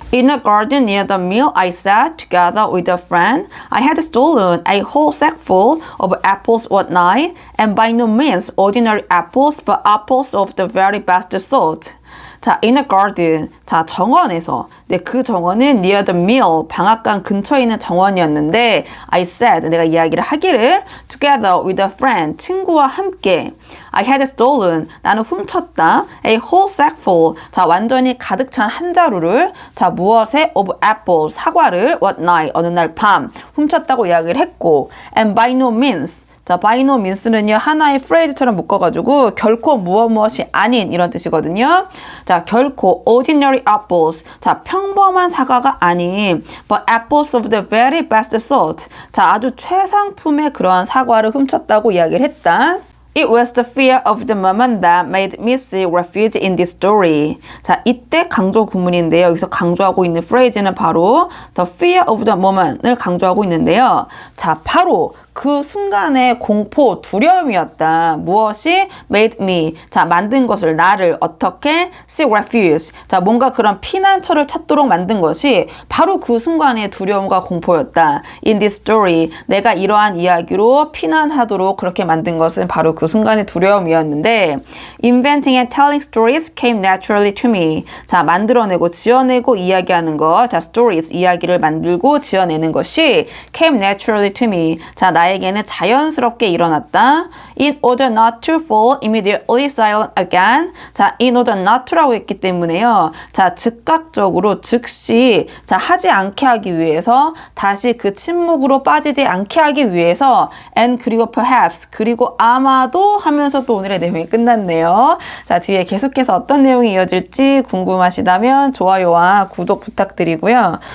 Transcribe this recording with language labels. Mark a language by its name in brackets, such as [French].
[English] In a garden near the mill, I sat together with a friend. I had stolen a whole sackful of apples one night, and by no means ordinary apples, but apples of the very best sort. [Korean] 자, [English] in a garden. [Korean] 자, 정원에서. 네, 그 정원은 [English] near the mill, [Korean] 방앗간 근처에 있는 정원이었는데 [English] I said, [Korean] 내가 이야기를 하기를 [English] together with a friend, [Korean] 친구와 함께 [English] I had stolen, [Korean] 나는 훔쳤다 [English] a whole sackful, [Korean] 자, 완전히 가득 찬 한 자루를 자, 무엇에? [English] of apples, [Korean] 사과를 [English] what night, [Korean] 어느 날 밤 훔쳤다고 이야기를 했고 [English] and by no means [Korean] 자, [English] by no means [Korean] 는요, 하나의 프레이즈처럼 묶어가지고, 결코 무엇이 아닌, 이런 뜻이거든요. 자, 결코 [English] ordinary apples. [Korean] 자, 평범한 사과가 아닌, [English] but apples of the very best sort. [Korean] 자, 아주 최상품의 그러한 사과를 훔쳤다고 이야기를 했다. [English] It was the fear of the moment that made me seek refuge in this story. [Korean] 자, 이때 강조 구문인데요. 여기서 강조하고 있는 프레이즈는 바로 [English] the fear of the moment [Korean] 을 강조하고 있는데요. 자, 바로 그 순간의 공포, 두려움이었다. 무엇이? [English] made me. [Korean] 자, 만든 것을, 나를 어떻게? [English] seek refuge. [Korean] 자, 뭔가 그런 피난처를 찾도록 만든 것이 바로 그 순간의 두려움과 공포였다. [English] In this story. [Korean] 내가 이러한 이야기로 피난하도록 그렇게 만든 것은 바로 그 순간의 두려움이었는데 [English] Inventing and telling stories came naturally to me. [Korean] 자, 만들어내고 지어내고 이야기하는 것. 자, stories, 이야기를 만들고 지어내는 것이 [English] came naturally to me. [Korean] 자, 나에게는 자연스럽게 일어났다. [English] In order not to fall immediately silent again. [Korean] 자, [English] in order not to [Korean] 라고 했기 때문에요. 자, 즉각적으로 즉시 자, 하지 않게 하기 위해서 다시 그 침묵으로 빠지지 않게 하기 위해서 and 그리고 perhaps 그리고 아마도 하면서 또 오늘의 내용이 끝났네요. 자, 뒤에 계속해서 어떤 내용이 이어질지 궁금하시다면 좋아요와 구독 부탁드리고요.